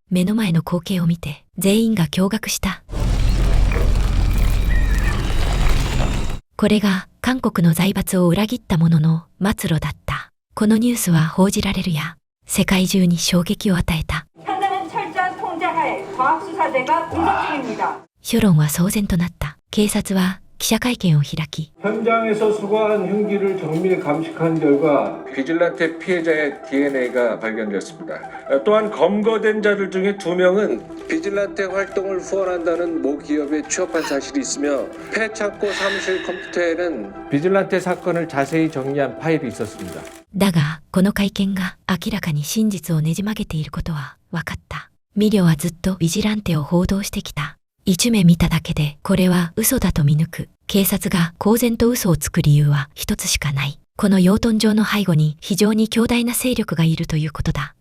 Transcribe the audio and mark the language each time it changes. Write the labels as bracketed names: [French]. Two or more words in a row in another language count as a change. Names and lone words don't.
[Japanese] 目の前の光景を見て全員が驚愕した。これが韓国の財閥を裏切った者の末路だった。このニュースは報じられるや、世界中に衝撃を与えた。 [Korean] 현장은 철저한 통제하에 과학수사대가 분석 중입니다. [Japanese] 世論は騒然となった。警察は記者会見を開き、 [Korean] 현장에서 수거한 흉기를 정밀 감식한 결과 비질란테 피해자의 DNA가 발견되었습니다. 또한 검거된 자들 중에 2명은 비질란테 활동을 후원한다는 모 기업에 취업한 사실이 있으며 폐창고 사무실 컴퓨터에는 비질란테 사건을 자세히 정리한 파일이 있었습니다. [Japanese] だが、この会見が明らかに真実をねじ曲げていることは分かった。ミリョはずっとビジランテを報道してきた。一目見ただけでこれは嘘だと見抜く。警察が公然と嘘をつく理由は一つしかない。この養豚場の背後に非常に強大な勢力がいるということだ。